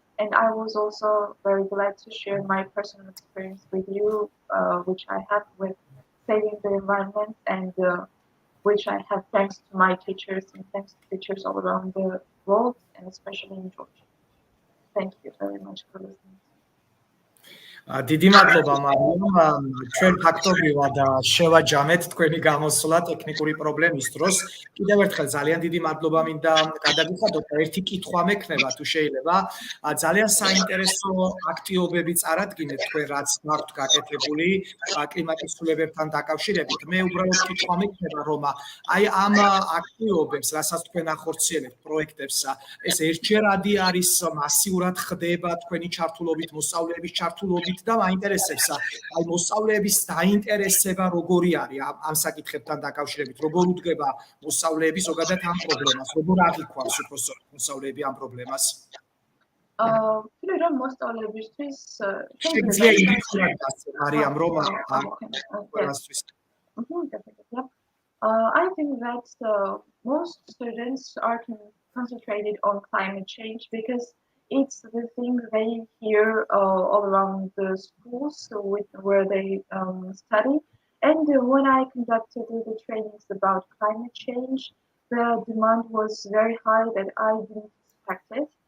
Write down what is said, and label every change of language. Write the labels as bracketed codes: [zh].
[en] And I was also very glad to share my personal experience with you, which I have with saving the environment, and which I have thanks to my teachers and thanks to teachers all around the world, and especially in Georgia. Thank you very much for listening. [ka] დიდი მადლობა მარიამ, ჩვენ ფაქტობრივად შევაჯამეთ თქვენი გამოსვლა ტექნიკური პრობლემის დროს. კიდევ ერთხელ ძალიან დიდი მადლობა მინდა გადაგიხადოთ და ერთი კითხვა მექნება თუ შეიძლება. ძალიან საინტერესო აქტიობები წარადგინეთ თქვენ რაც გაქვთ გაკეთებული კლიმატის ცვლილებებთან დაკავშირებით. მე უბრალოდ კითხვა მექნება რომ აი ამ აქტიობებს, რასაც თქვენ ახორციელებთ პროექტებს, ეს ერთჯერადი არის, მასიურად ხდება თქვენი ჩართულობით, მოსწავლეების ჩართულობით და მაინტერესებს აი მოსწავლეების დაინტერესება როგორი არის ამ საკითხებთან დაკავშირებით, როგორ უდგება მოსწავლეები ზოგადად ამ პრობლემას, როგორ აღიქვამს უფრო სწორად მოსწავლეები ამ პრობლემას. Φίλε, რომ მოსწავლეებისთვის შეგვიძლია ინდივიდუალურად გასცე მარიამ რომ ყველასთვის. [en] I think that most students are concentrated on climate change because it's the thing they hear all around the schools where they study. And when I conducted the trainings about climate change, the demand was very high that I didn't expect it.